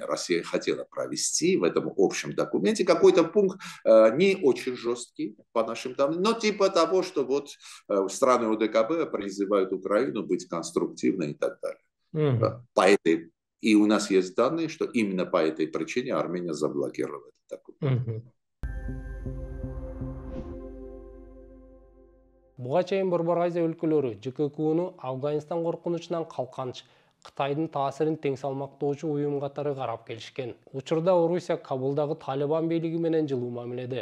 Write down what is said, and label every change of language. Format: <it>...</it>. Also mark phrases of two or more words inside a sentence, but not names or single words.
<ru>Россия хотела провести в этом общем документе какой-то пункт не очень жесткий, по нашим данным, но типа того, что вот страны ОДКБ призывают Украину быть конструктивной и так далее. И у нас есть данные, что именно по этой причине Армения заблокировала этот документ.</ru> <ky>Буга чейин Борбор Азия өлкөлөрү ЖККну Афганистан коркунучунан калканч Кытайдын таасирин тең салмактоочу уюм катары карап келишкен. Учурда Орусия Кабулдагы Талибан бийлиги менен жылуу мамиледе.</ky>